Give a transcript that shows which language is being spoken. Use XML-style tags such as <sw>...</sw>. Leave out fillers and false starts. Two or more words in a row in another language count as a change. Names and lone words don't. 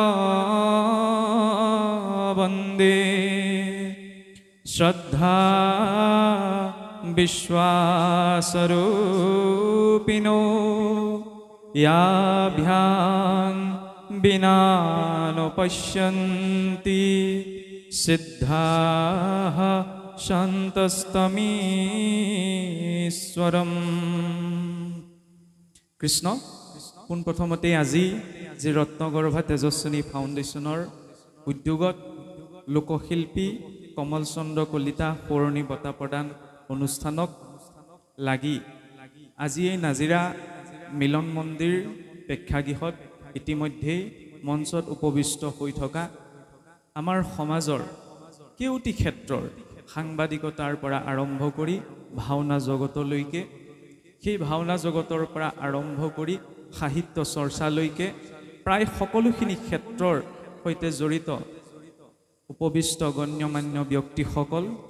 <sa>वंदे श्रद्धा विश्वासरूपिणो याभ्यां विना न पश्यन्ति सिद्धाः शान्तस्तमीश्वरम्।</sa> <as>কৃষ্ণ পোনপ্ৰথমতে আজি যে ৰত্নগৰ্ভা তেজস্বিনী ফাউণ্ডেশ্যনৰ উদ্যোগত লোকশিল্পী কমল চন্দ্ৰ কলিতা সোঁৱৰণী বঁটা প্ৰদান অনুষ্ঠানক লাগি আজি এই নাজিৰা মিলন মন্দিৰ প্ৰেক্ষাগৃহত ইতিমধ্যে মঞ্চত উপবিষ্ট হৈ থকা আমাৰ সমাজৰ কেউটি ক্ষেত্ৰৰ সাংবাদিকতাৰ পৰা আৰম্ভ কৰি ভাওনা জগতলৈকে সেই ভাওনা জগতৰ পৰা আৰম্ভ কৰি সাহিত্য চৰ্চালৈকে প্ৰায় সকলোখিনি ক্ষেত্ৰৰ সৈতে জড়িত উপবিষ্ট গণ্যমান্য ব্যক্তিসকল</as>